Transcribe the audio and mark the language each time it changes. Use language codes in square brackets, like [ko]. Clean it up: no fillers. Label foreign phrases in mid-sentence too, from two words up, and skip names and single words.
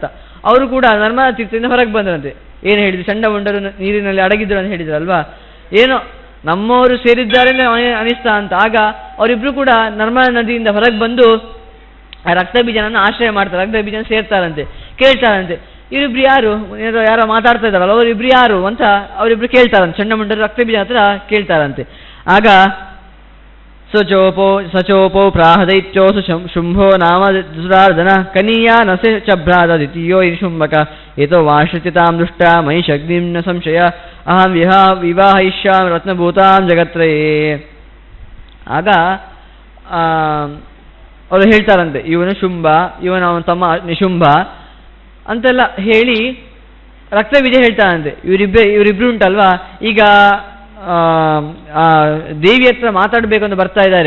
[kn] ಅವರು ಕೂಡ ನರ್ಮದಾ ತೀರ್ಥದಿಂದ ಹೊರಗೆ ಬಂದ್ರಂತೆ. ಏನು ಹೇಳಿದ್ರು, ಚಂಡಮುಂಡರು ನೀರಿನಲ್ಲಿ ಅಡಗಿದ್ರು ಅಂತ ಹೇಳಿದ್ರಲ್ವಾ, ಏನೋ ನಮ್ಮವರು ಸೇರಿದ್ದಾರೆ ಅನಿಸ್ತಾ ಅಂತ. ಆಗ ಅವರಿಬ್ರು ಕೂಡ ನರ್ಮದಾ ನದಿಯಿಂದ ಹೊರಗೆ ಬಂದು ಆ ರಕ್ತಬೀಜನನ್ನು ಆಶ್ರಯ ಮಾಡ್ತಾರೆ, ರಕ್ತಬೀಜನ ಸೇರ್ತಾರಂತೆ. ಕೇಳ್ತಾರಂತೆ, ಇವರಿಬ್ರು ಯಾರು, ಯಾರೋ ಮಾತಾಡ್ತಾ ಇದ್ದಾರಲ್ಲ ಅವರಿಬ್ರು ಯಾರು ಅಂತ ಅವರಿಬ್ರು ಕೇಳ್ತಾರಂತೆ. ಚಂಡಮುಂಡರು ರಕ್ತಬೀಜ ಹತ್ರ ಕೇಳ್ತಾರಂತೆ. ಆಗ [sa] ಸಚೋಪೋ ಪ್ರಾಹದೈತ್ಯೋಸು ಶುಂಭೋ ನಾಮ ದುರಾರ್ಧನ ಕನೀಯ ನಸೆ ಚಭ್ರಾದ ದ್ವಿತೀಯೋ ಶುಂಭಕ ಏತೋ ವಾಶ್ರಿತಾಂ ದೃಷ್ಟ ಮಹಿಷಗ್ನಿಂ ನ ಸಂಶಯ ಅಹಂ ವಿವಾಹಯಿಷ್ಯಾಮಿ ರತ್ನಭೂತಾಂ ಜಗತ್ರಯೇ. [kn] ಆಗ ಅವರು ಹೇಳ್ತಾರಂತೆ, ಇವನು ಶುಂಭ, ಅವನ ತಮ್ಮ ನಿಶುಂಭ ಅಂತೆಲ್ಲ ಹೇಳಿ ರಕ್ತಬೀಜ ಹೇಳ್ತಾರಂತೆ. ಇವರಿಬ್ರು ಉಂಟಲ್ವಾ, ಈಗ ದೇವಿ ಹತ್ರ ಮಾತಾಡಬೇಕು ಅಂತ ಬರ್ತಾ ಇದ್ದಾರೆ.